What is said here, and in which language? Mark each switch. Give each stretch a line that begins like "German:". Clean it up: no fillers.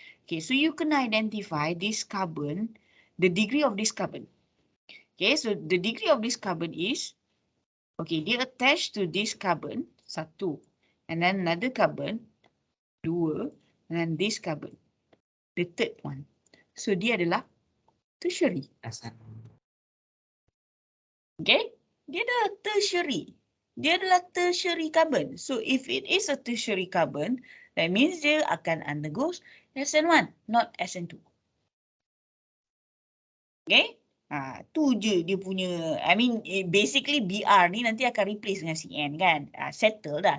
English: Okay, so you
Malay: kena
English: identify this carbon, the degree of this carbon. Okay, so the degree of this carbon is, okay,
Malay: dia
English: attached to this carbon, 1, and then another carbon, 2, and then this carbon, the third one.
Malay: So dia adalah tertiary.
English: SN.
Malay: Okay, dia adalah tertiary. Dia adalah tertiary carbon.
English: So if it is a tertiary carbon, that means
Malay: dia akan
English: undergo SN1, not SN2.
Malay: Okay, tu je dia punya,
English: I mean basically
Malay: BR ni nanti akan
English: replace
Malay: dengan CN kan.
English: Settle
Malay: dah.